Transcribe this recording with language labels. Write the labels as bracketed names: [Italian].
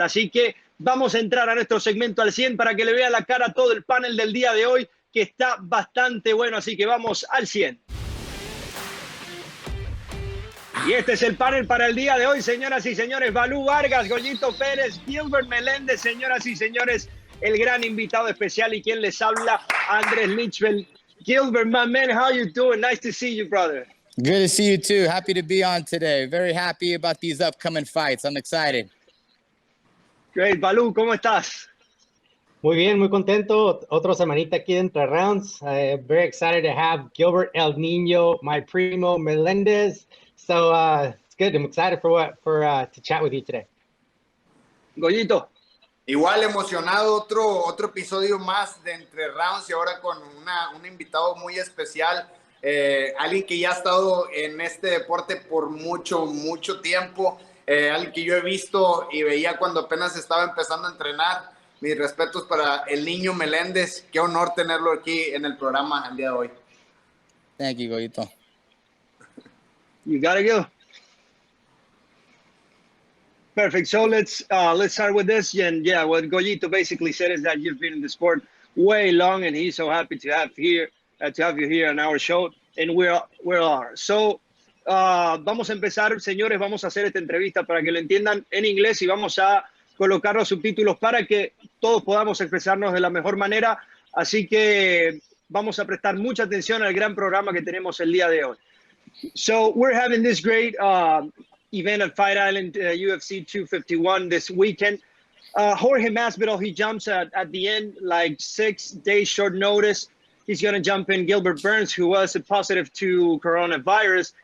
[Spanish] Así que vamos a entrar a nuestro segmento al 100 para que le vea la cara a todo el panel del día de hoy, que está bastante bueno. Así que vamos al 100. Y este es el panel para el día de hoy, señoras y señores. Balú Vargas, Goyito Pérez, Gilbert Meléndez, señoras y señores, el gran invitado especial y quien les habla, Andrés Lichtveld. [English] Gilbert, my man, how you doing? Nice to see you, brother. Good to see you too. Happy to be on today. Very happy about these upcoming fights. I'm excited. [Spanish] Great. Balú, ¿cómo estás? Muy bien, muy contento. Otra semanita aquí de Entre Rounds. [English] Very excited to have Gilbert El Nino, my primo Melendez. So it's good. I'm excited to chat with you today. Goyito. [Spanish] Igual emocionado, otro episodio más de Entre Rounds y ahora con un invitado muy especial, alguien que ya ha estado en este deporte por mucho tiempo, alguien que yo he visto y veía cuando apenas estaba empezando a entrenar. Mis respetos para el niño Meléndez. Qué honor tenerlo aquí en el programa el día de hoy. [English] Thank you, Goyito. You gotta go. Perfect. So let's start with this. And yeah, what Goyito basically said is that you've been in the sport way long, and he's so happy to have you here on our show. And we're are. [Spanish] So vamos a empezar, señores. Vamos a hacer esta entrevista para que lo entiendan en inglés y vamos a colocar los subtítulos para que todos podamos expresarnos de la mejor manera. Así que vamos a prestar mucha atención al gran programa que tenemos el día de hoy. [English] So we're having this great event at Fight Island UFC 251 this weekend. Jorge Masvidal, he jumps at the end, like 6 days short notice. He's going to jump in Gilbert Burns, who was positive to coronavirus.